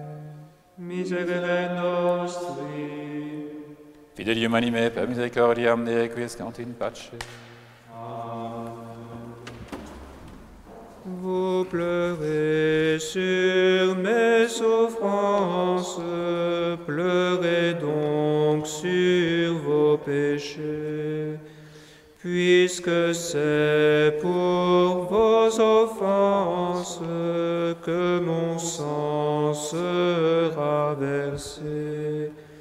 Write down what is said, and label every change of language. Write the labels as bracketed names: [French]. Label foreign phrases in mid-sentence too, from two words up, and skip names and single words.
[Latin] Miserere nostri. Fidelium anime per misericordiam ne quiescant in pace. [French] Vous pleurez sur mes souffrances, pleurez donc sur vos péchés, puisque c'est pour vos offenses que mon sang sera versé.